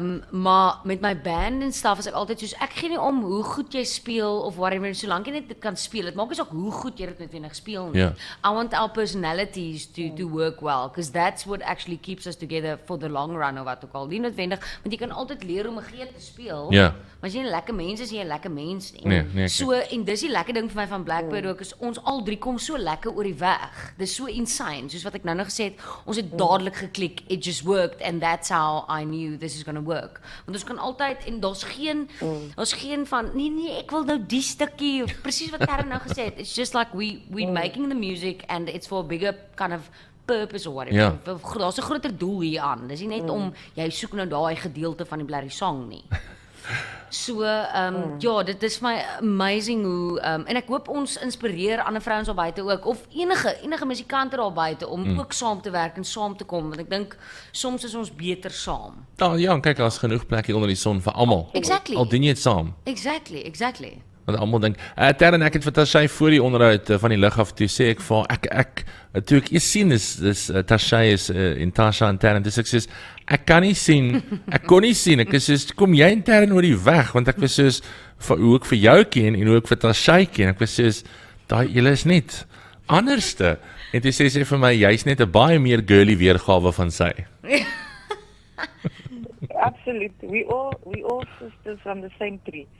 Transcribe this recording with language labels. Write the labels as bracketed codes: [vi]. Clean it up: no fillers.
[af] Maar met my band en stuff is ek altyd soos ek gee nie om hoe goed jy speel of whatever, solank jy net dit kan speel. Dit maak nie saak hoe goed jy dit noodwendig speel nie. Ja. [en] I want our personalities to work well, because that's what actually keeps us together for the long run [af] of wat ook al. Nie noodwendig, want jy kan altyd leer om 'n geet te speel. Ja. Maar as jy 'n lekker mens is, jy 'n lekker mens nie. Nee, So en dis die lekker ding vir my van Blackbird ook is ons al drie kom so lekker oor die weg. Dis so insane, soos wat ek nou gesê het, ons het dadelik geklik. [en] It just worked and that's how I knew this is going to work. [af] Want ons kan altyd en daar's geen van nee ek wil nou die stukkie presies wat Karen nou gesê het. [en] It's just like we making the music and it's for a bigger kind of purpose or whatever. [af] Ja. Daar's 'n groter doel hier aan. Dis nie net om jy soek nou daai gedeelte van die blerry song nie. So, ja, dit is my amazing hoe en ek hoop ons inspireer ander vrouens daar buite ook of enige musikante daar buite om ook saam te werk en saam te kom, want ek dink soms is ons beter saam. Ja, kyk, daar's genoeg plek hier onder die son vir almal. [en] Exactly. [af] Al doen jy dit saam. [en] Exactly. [af] Want almal dink, Terren, ek het vir Tashay voor die onderhoud van die lug af toe sê ek vir ek toe ek eers sien dis Tashay is en Tasha en Terren, dis ek sê ek kon nie sien, ek is soos kom jy en Terren oor die weg, want ek was soos hoe ek vir jou ken en hoe ek vir Tashay ken, ek was soos daai julle is net anderste. En toe sê sy vir my jy's net 'n baie meer girly weergawe van sy. [en] Absolutely. We all sisters from the same tree.